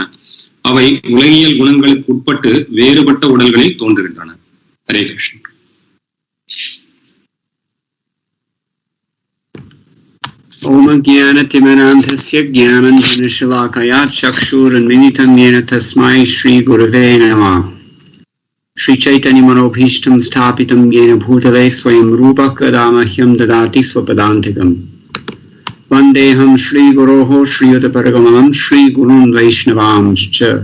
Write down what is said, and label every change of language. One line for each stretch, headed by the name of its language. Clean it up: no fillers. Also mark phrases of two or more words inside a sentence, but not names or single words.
Tamil: அவை உலகியல் குணங்களுக்கு உட்பட்டு வேறுபட்ட உடல்களில் தோன்றுகின்றன. ஹரே கிருஷ்ணன்.
Sanskrit: ॐ अज्ञानतिमिरान्धस्य ज्ञानाञ्जनशलाकया चक्षुरुन्मीलितं येन तस्मै श्री गुरवे नमः. श्री चैतन्य मनोभीष्टं स्थापितं येन भूतले स्वयं रूपः कदा मह्यं ददाति स्वपदान्तिकम्. वन्देऽहं श्रीगुरोः श्रीयुतपरगमनं श्रीगुरून् वैष्णवांश्च.